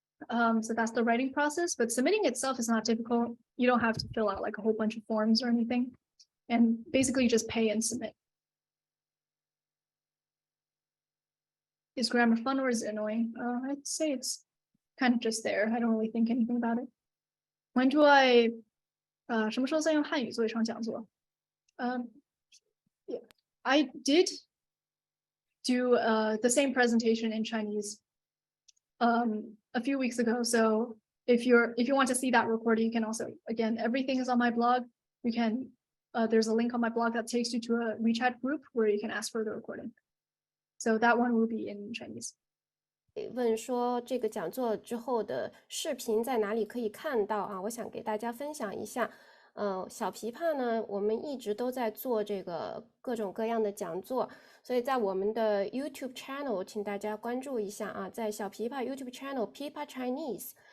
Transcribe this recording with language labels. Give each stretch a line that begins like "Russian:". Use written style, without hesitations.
English: So that's the writing process, but submitting itself is not difficult. You don't have to fill out like a whole bunch of forms or anything. And basically just pay and submit. Is grammar fun or is it annoying? I'd say it's kind of just there. I don't really think anything about it. When do I
Chinese: 什么时候再用汉语做一场讲座?
English: Yeah, I did do the same presentation in Chinese a few weeks ago. So if you want to see that recording, you can also, again, everything is on my blog. You can there's a link on my blog that takes you to a WeChat group where you can ask for the recording. So that one will be in Chinese.
Chinese: 问说这个讲座之后的视频在哪里可以看到啊？我想给大家分享一下。小枇杷呢，我们一直都在做这个各种各样的讲座，所以在我们的 YouTube channel， 请大家关注一下啊，在小枇杷 YouTube channel Pipa Chinese。